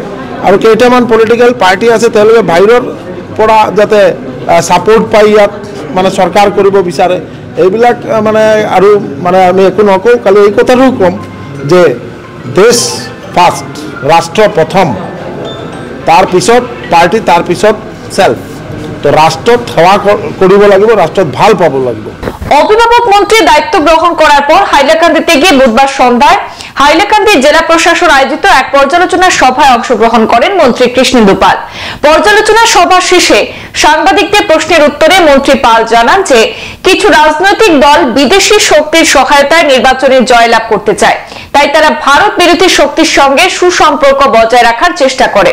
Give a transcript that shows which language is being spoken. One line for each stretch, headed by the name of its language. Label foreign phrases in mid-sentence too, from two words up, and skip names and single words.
Assamese: আৰু কেইটামান
English: political party
Assamese: আছে তেওঁলোকে বাহিৰৰ পৰা যাতে সাপোৰ্ট পাই ইয়াত মানে চৰকাৰ কৰিব বিচাৰে। এইবিলাক মানে আৰু মানে আমি একো নকওঁ, খালি এই কথাটো কম যে দেশ ফাৰ্ষ্ট, ৰাষ্ট্ৰ প্ৰথম, তাৰপিছত পাৰ্টি, তাৰপিছত সেলফ। তো রাষ্ট্রত সেবা কৰিব লাগিব, রাষ্ট্রত ভাল পাব লাগিব।
Bangla: অভিভাবক মন্ত্রী দায়িত্ব গ্রহণ করার পর হাইলাকান্দিতে গিয়ে বুধবার সন্ধ্যায় হাইলাকান্দি জেলা প্রশাসন আয়োজিত এক পর্যালোচনা সভায় অংশগ্রহণ করেন মন্ত্রী কৃষ্ণেন্দু পাল। পর্যালোচনা সভা শেষে সাংবাদিকদের প্রশ্নের উত্তরে মন্ত্রী পাল জানান যে কিছু রাজনৈতিক দল বিদেশি শক্তির সহায়তায় নির্বাচনে জয়লাভ করতে চায়, তাই তারা ভারত বিরোধী শক্তির সঙ্গে সুসম্পর্ক বজায় রাখার চেষ্টা করে।